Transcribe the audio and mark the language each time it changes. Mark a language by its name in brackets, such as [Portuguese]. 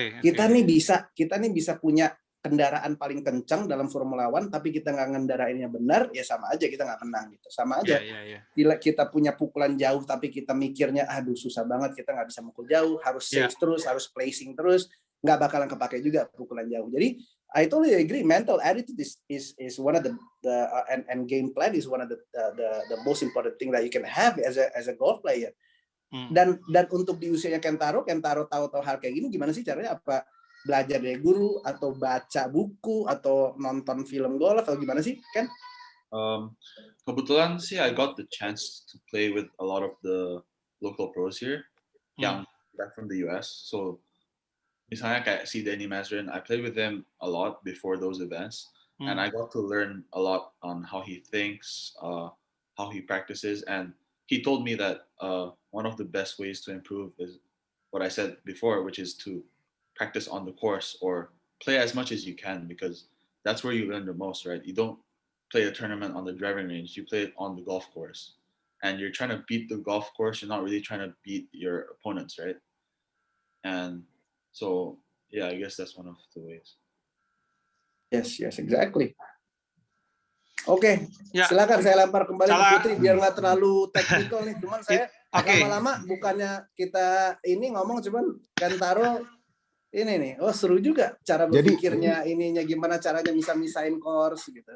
[Indonesian] Kita nih bisa punya kendaraan paling kencang dalam Formula One, tapi kita nggak ngendarainnya benar, ya sama aja kita nggak menang gitu. Sama aja. Bila kita punya pukulan jauh, tapi kita mikirnya, aduh susah banget, kita nggak bisa mukul jauh, harus safe terus, harus placing terus, nggak bakalan kepake juga pukulan jauh. Jadi [English] I totally agree. Mental attitude is one of the and game plan is one of the most important thing that you can have as a golf player. [Indonesian] Dan untuk di usianya Kentaro tahu hal kayak gini, gimana sih caranya? Apa belajar dari guru atau baca buku atau nonton film golf atau gimana sih, Ken? Kebetulan sih [English] I got the chance to play with a lot of the local pros here [Indonesian] yang [English] back from the US. So [Indonesian] misalnya kayak [English] si Danny Mazerin, I played with him a lot before those events, and I got to learn a lot on how he thinks, how he practices, and he told me that one of the best ways to improve is what I said before, which is to practice on the course or play as much as you can, because that's where you learn the most, right? You don't play a tournament on the driving range, you play it on the golf course, and you're trying to beat the golf course, you're not really trying to beat your opponents, right? And so yeah, I guess that's one of the ways. Yes, exactly. [Indonesian] Oke, silakan saya lempar kembali ke Putri biar nggak terlalu teknikal nih. Cuman saya lama-lama bukannya kita ini ngomong, cuman Kentaro ini nih, oh seru juga cara Jadi- berpikirnya ininya gimana caranya bisa misahin course gitu.